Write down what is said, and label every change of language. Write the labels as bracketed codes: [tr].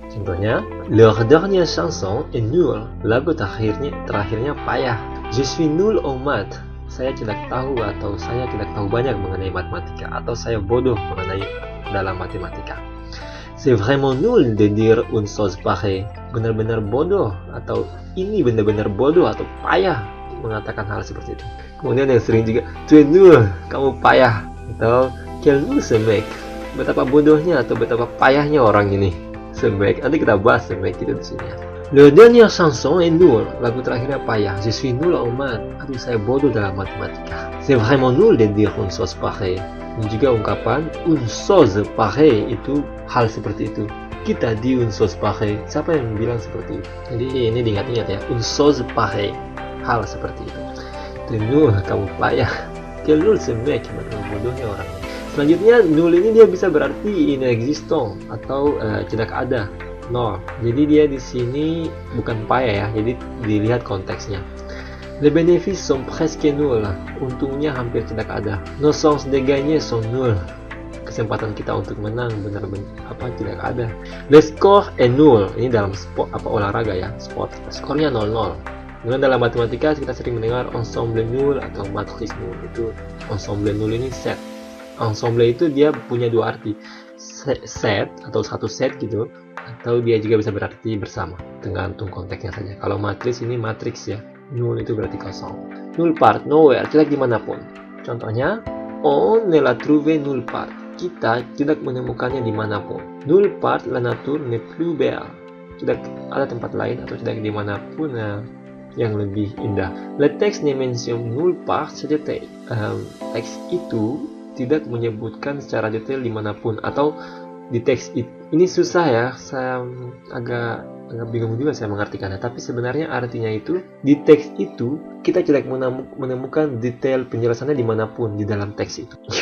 [id] Contohnya, [fr] leur dernière chanson est nul. [id] Lagu terakhirnya payah. [fr] Je suis nul en maths. [id] Saya tidak tahu atau saya tidak tahu banyak mengenai matematika, atau saya bodoh mengenai dalam matematika. [fr] C'est vraiment nul de dire une chose pareille. [id] Benar-benar bodoh atau ini benar-benar bodoh atau payah mengatakan hal seperti itu. Kemudian yang sering juga, [fr] tu es nul, [id] kamu payah, atau [fr] quel nul ce mec. [id] Betapa bodohnya atau betapa payahnya orang ini. Sebaik nanti kita bahas sebaik itu di sini. [fr] Le dernier chanson est nul. [id] Lagu terakhirnya payah. [fr] Je suis nul en maths. [id] Aduh, saya bodoh dalam matematika. [fr] C'est vraiment nul de dire une chose pareille. [id] Dan juga ungkapan [fr] une chose pareille [id] itu hal seperti itu. Kita di [fr] une chose pareille. [id] Siapa yang bilang seperti itu? Jadi ini diingat-ingat ya. [fr] Une chose pareille. [id] Hal seperti itu. [fr] Tu nul, [id] kamu payah. [fr] Quel nul ce mec. [id] Betapa bodohnya orang ini. Selanjutnya, nul ini dia bisa berarti inexistant atau tidak ada, nol. Jadi dia di sini bukan payah ya. Jadi dilihat konteksnya. [fr] Les bénéfices sont presque nuls. [id] Untungnya hampir tidak ada. [fr] Nos chances de gagner sont nuls. [id] Kesempatan kita untuk menang benar-benar tidak ada. [fr] Le score est nul. [id] Ini dalam sport olahraga ya, sport. Skornya 0-0. Kemudian dalam matematika kita sering mendengar [fr] ensemble nul [id] atau [fr] matrice nul. [id] Itu [fr] ensemble nul [id] ini set. Ensemble itu dia punya dua arti, set atau satu set gitu, atau dia juga bisa berarti bersama, tergantung konteksnya saja. Kalau matriks ini matriks ya, nul itu berarti kosong. Nulle part, nowhere, tidak dimanapun. [fr] Contohnya, on ne l'a trouvé nulle part. [id] Kita tidak menemukannya dimanapun. [fr] Nulle part la nature n'est plus belle. [id] Tidak ada tempat lain atau tidak dimanapun yang lebih indah. [fr] Le texte ne mentionne nulle part ce détail. [id] Teks itu tidak menyebutkan secara detail dimanapun, atau di teks ini susah ya, saya agak bingung juga saya mengartikannya, tapi sebenarnya artinya itu di teks itu kita tidak menemukan detail penjelasannya dimanapun di dalam teks itu.